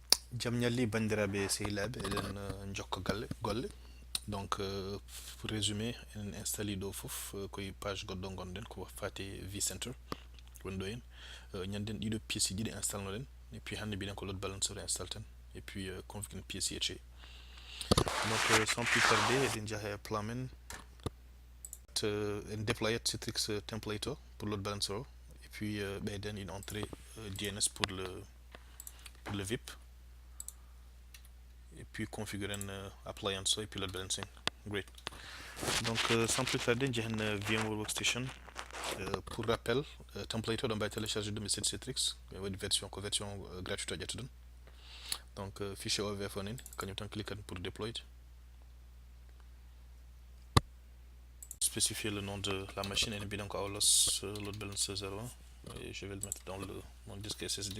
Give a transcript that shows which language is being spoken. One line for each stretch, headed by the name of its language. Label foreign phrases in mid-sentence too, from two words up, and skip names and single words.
Fula: Jamñalli bandiraɓe sehilaɓe eɗen jokka golle
French: donc pour résumé
Fula: en installi ɗo foof koye page goɗɗo gonɗen ko fati vCenter woni ɗo hen ñanden ɗiɗo pièces ɗiɗi installnoɗen
French: et puis
Fula: hande mbiɗen ko
English: load balancer
Fula: install ten
French: et puis
Fula: configure pièces yecce
French: donc sans plus tarder
Fula: eɗen jaaha e plan men
French: en déployat Citrix template o pour
English: load balancer
French: o et puis ɓeyden une entrée DNS pour le VIP et puis configurer appliance et puis
English: load balancing.
French: Great. Donc sans plus tarder j'ai une VMware Workstation. Pour rappel template on va télécharger de cette Citrix une version gratuite donc fichier OVF on in quand on clique pour deploy, spécifier le nom de la machine et bien encore
English: load balancer
French: 01 et je vais le mettre dans mon disque SSD.